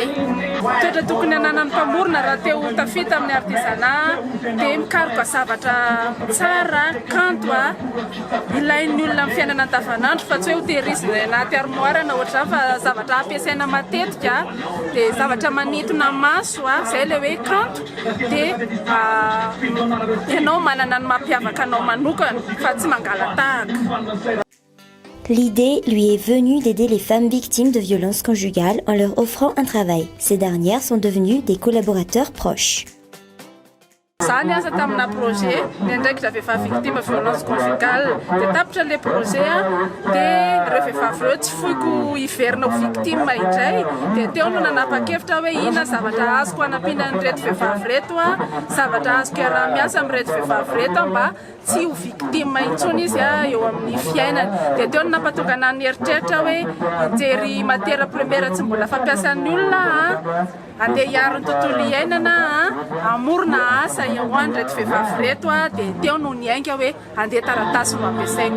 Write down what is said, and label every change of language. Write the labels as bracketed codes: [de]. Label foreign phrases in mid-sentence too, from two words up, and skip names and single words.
[mg] Toetra tokony ananan'ny mpamorona raha te ho tafita amin'ny artisanat dia mikaroka zavatra tsara, kanto ilain'ny olona amin'ny fiainana andavanandro fa tsy hoe ho tehirizina anaty armoire na ohatra fa zavatra ampiasaina matetika dia zavatra manintona maso izay ilay hoe kanto dia ianao manana ny mampiavaka anao manokana fa tsy mangalatahaka. [fr] L'idée lui est venue d'aider les femmes victimes de violences conjugales en leur offrant un travail. Ces dernières sont devenues des collaborateurs proches. [mg] Za niasa tamina projet ndraikitra vehivavy [fr] victime violence conjugale [mg] dia tapitra [fr] le projet [mg] dia ireo vehivavy ireo tsy foiko hiverina ho victime indray dia teo no nanapa-kevitra hoe ina zavatra azoko hanampiana an'ireto vehivavy reto zavatra azoko iarah-miasa amin'ireto vehivavy reto mba tsy ho victime intsony izy eo amin'ny fiainany dia teo no nampatongana ny eritreritra hoe hijery [fr] matière première [mg] tsy mbola fampiasan'ny olona andeha hiaro ny tontolo iainana amorona asa eo an'ireto vehivavy reto dia teo no niainga hoe andeha taratasy no ampiasaiko.